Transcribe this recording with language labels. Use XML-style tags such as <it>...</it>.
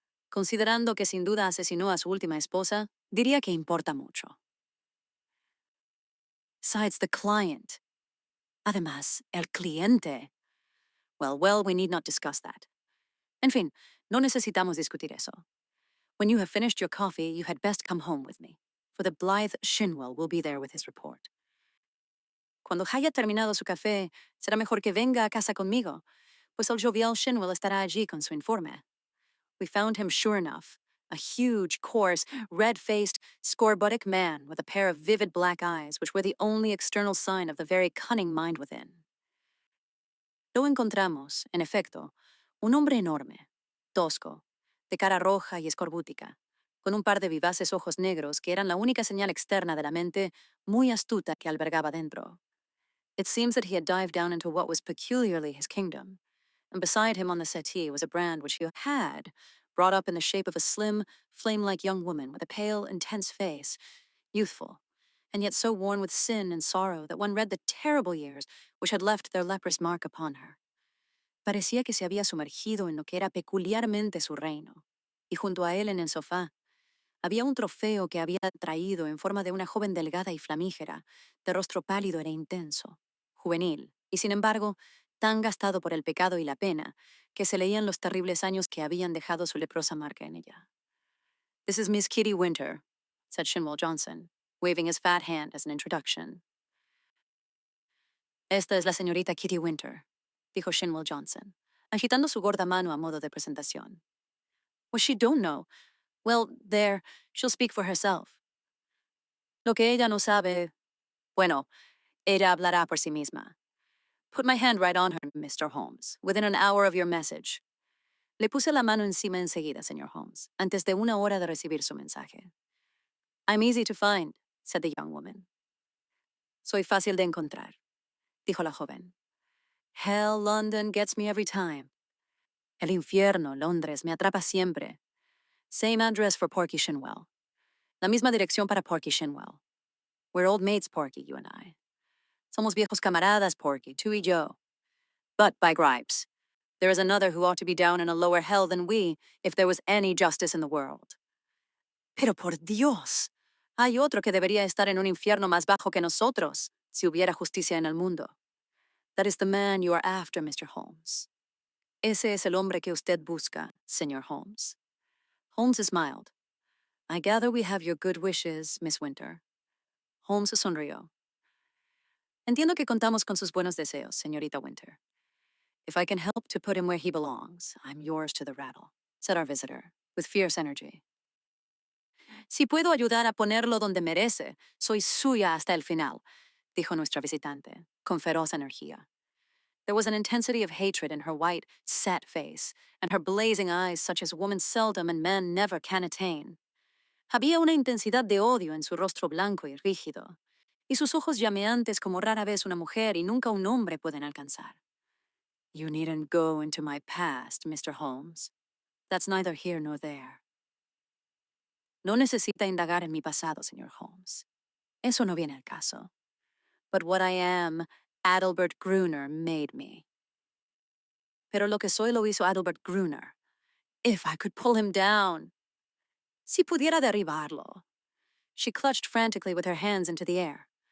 <es>Considerando que sin duda asesinó a su última esposa, diría que importa mucho.</es> <en>Besides the client.</en> <es>Además, el cliente.</es> <en>Well, we need not discuss that.</en> <es>En fin, no necesitamos discutir eso.</es> <en>When you have finished your coffee, you had best come home with me, for the blithe Shinwell will be there with his report.</en> <es>Cuando haya terminado su café, será mejor que venga a casa conmigo, pues el jovial Shinwell estará allí con su informe.</es> <en>We found him sure enough, a huge, coarse, red-faced, scorbutic man with a pair of vivid black eyes which were the only external sign of the very cunning mind within.</en> <es>Lo encontramos, en efecto, un hombre enorme, tosco, de cara roja y escorbútica, con un par de vivaces ojos negros que eran la única señal externa de la mente muy astuta que albergaba dentro.</es> <en>It seems that he had dived down into what was peculiarly his kingdom, and beside him on the settee was a brand which he had, brought up in the shape of a slim, flame-like young woman with a pale, intense face, youthful, and yet so worn with sin and sorrow that one read the terrible years which had left their leprous mark upon her.</en> <es>Parecía que se había sumergido en lo que era peculiarmente su reino, y junto a él en el sofá había un trofeo que había traído en forma de una joven delgada y flamígera, de rostro pálido e intenso, juvenil, y sin embargo, tan gastado por el pecado y la pena, que se leían los terribles años que habían dejado su leprosa marca en ella.</es> <en>This is Miss Kitty Winter, said Shinwell Johnson, waving his fat hand as an introduction.</en> <es>Esta es la señorita Kitty Winter, dijo Shinwell Johnson, agitando su gorda mano a modo de presentación.</es> <en>What she don't know? Well, there, she'll speak for herself.</en> <es>Lo que ella no sabe, bueno, ella hablará por sí misma.</es> <en>Put my hand right on her, Mr. Holmes, within an hour of your message.</en> <es>Le puse la mano encima enseguida, señor Holmes, antes de una hora de recibir su mensaje.</es> <en>I'm easy to find, said the young woman.</en> <es>Soy fácil de encontrar, dijo la joven.</es> <en>Hell, London gets me every time.</en> <es>El infierno, Londres, me atrapa siempre.</es> <en>Same address for Porky Shinwell.</en> <es>La misma dirección para Porky Shinwell.</es> <en>We're old mates, Porky, you and I.</en> <es>Somos viejos camaradas, Porky, tú y yo.</es> <en>But, by gripes, there is another who ought to be down in a lower hell than we if there was any justice in the world.</en> <es>Pero por Dios, hay otro que debería estar en un infierno más bajo que nosotros, si hubiera justicia en el mundo.</es> <en>That is the man you are after, Mr. Holmes.</en> <es>Ese es el hombre que usted busca, Señor Holmes.</es> <en>Holmes smiled. I gather we have your good wishes, Miss Winter.</en> <es>Holmes sonrió. Entiendo que contamos con sus buenos deseos, señorita Winter.</es> <en>If I can help to put him where he belongs, I'm yours to the rattle, said our visitor, with fierce energy.</en> <es>Si puedo ayudar a ponerlo donde merece, soy suya hasta el final, dijo nuestra visitante, con feroz energía.</es> <en>There was an intensity of hatred in her white, set face, and her blazing eyes such as women seldom and men never can attain.</en> <es>Había una intensidad de odio en su rostro blanco y rígido, y sus ojos llameantes como rara vez una mujer y nunca un hombre pueden alcanzar.</es> <en>You needn't go into my past, Mr. Holmes. That's neither here nor there.</en> <es>No necesita indagar en mi pasado, señor Holmes. Eso no viene al caso.</es> <en>But what I am, Adelbert Gruner made me.</en> <es>Pero lo que soy lo hizo Adelbert Gruner.</es> <en>If I could pull him down.</en> <es>Si pudiera derribarlo.</es> <en>She clutched frantically with her hands into the air.</en>